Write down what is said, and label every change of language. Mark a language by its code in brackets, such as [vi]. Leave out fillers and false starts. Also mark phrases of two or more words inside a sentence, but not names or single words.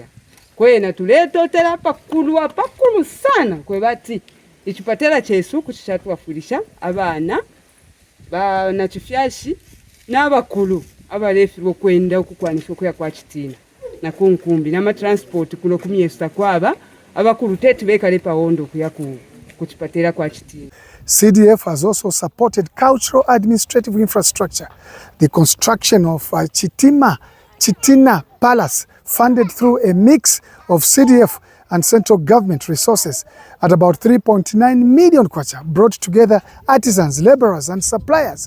[bem] Kwe na tuleto tera pakulu sana kwe bati Chipatera chesu kuchishatu wafurisha abana ba na chifyashi n'abakulu abalefi bokwenda okukwanisha okuya kwa Chitina na kunkumbi na transport kuno kumyesa kwaba abakulu tetu bekale pawondo kuya ku Chipatera kwa Chitina. [en] CDF has also supported cultural administrative infrastructure, the construction of Chitina Palace, funded through a mix of CDF and central government resources at about 3.9 million kwacha, brought together artisans, laborers, and suppliers.